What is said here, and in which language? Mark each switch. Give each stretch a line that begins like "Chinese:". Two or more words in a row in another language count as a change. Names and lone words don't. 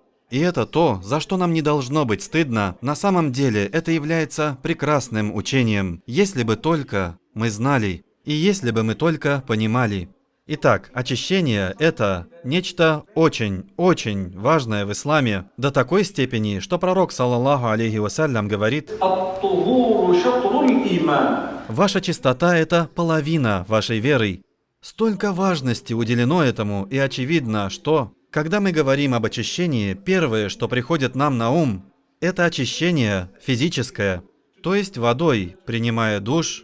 Russian: И это то, за что нам не должно быть стыдно. На самом деле, это является прекрасным учением, если бы только мы знали, и если бы мы только понимали. Итак, очищение – это нечто очень важное в исламе, до такой степени, что пророк,
Arabic: صلى الله عليه وسلم, говорит: الطهور شطر الإيمان.
Russian: «Ваша чистота – это половина вашей веры». Столько важности уделено этому, и очевидно, что, когда мы говорим об очищении, первое, что приходит нам на ум, это очищение физическое, то есть водой, принимая душ.